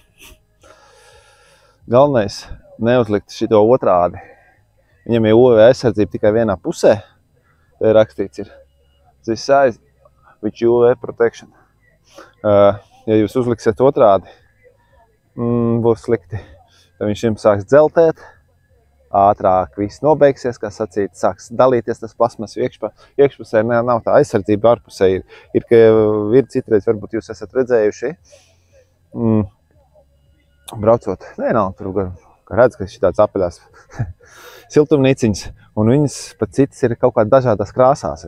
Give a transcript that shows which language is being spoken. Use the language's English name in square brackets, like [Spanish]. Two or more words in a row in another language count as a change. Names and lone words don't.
[Latvian] Galvenais neuzlikt šito otrādi. Viņam ir UV aizsardzība tikai vienā pusē. Te rakstīts ir [English] this size with UV protection. [Latvian] Ja jūs uzliksiet otrādi, būs slikti. Tad viņš jums sāks dzeltēt, ātrāk viss nobeigsies, kā sacīt, sāks dalīties tas plasmas iekšpusē, nav tā aizsardzība ārpusē. Ir, ka ir citreiz, varbūt jūs esat redzējuši, braucot, nav tur gar, redz, ka šitāds apaļās siltumnīciņas, un viņas pat citas ir kaut kā dažādās krāsās.